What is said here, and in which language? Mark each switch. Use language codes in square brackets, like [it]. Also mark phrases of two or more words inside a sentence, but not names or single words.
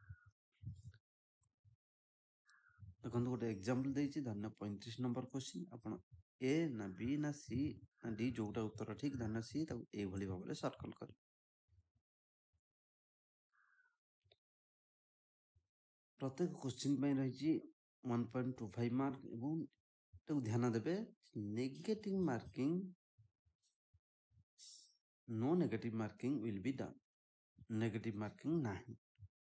[or] ଦେଖନ୍ତୁ ଗୋଟେ ଏକ୍ଜାମ୍ପଲ୍ ଦେଇଛି, ଧନ୍ୟ 35 [en] number question, [or] ଆପଣ A ନା B ନା C ନା D ଯୋଉଟା ଉତ୍ତର ଠିକ୍ ଧନ୍ୟ C, ତାକୁ ଏଇଭଳି ଭାବରେ ସର୍କଲ୍ କରିବେ। ପ୍ରତ୍ୟେକ କୋଶ୍ଚିନ୍ ପାଇଁ ରହିଛି 1.25 ମାର୍କ ଏବଂ ତାକୁ ଧ୍ୟାନ ଦେବେ [en] negative marking, no negative marking will be done। negative marking [or] ନାହିଁ।